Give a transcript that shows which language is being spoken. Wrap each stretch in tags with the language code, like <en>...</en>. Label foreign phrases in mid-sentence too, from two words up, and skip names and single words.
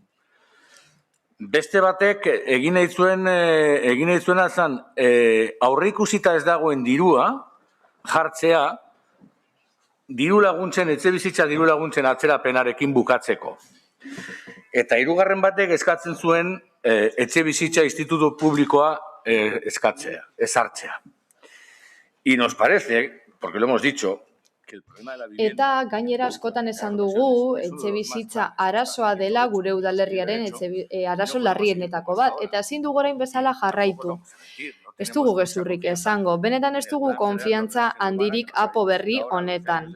<eu>Beste batek egin nahi zuena zen aurreikusita ez dagoen dirua jartzea diru laguntzen, etxe bizitza diru laguntzen atzerapenarekin bukatzeko. Eta 3. batek eskatzen zuen etxe bizitza institutu publikoa ezartzea.</eu> <es>Y nos parece, porque lo hemos dicho,</es> <eu>eta gainera askotan esan dugu etxe bizitza arazoa dela gure udalerriaren arazo larrienetako bat, eta ezin dugu orain bezala jarraitu. Ez dugu gezurrik esango, benetan ez dugu konfiantza handirik apo berri honetan.</eu>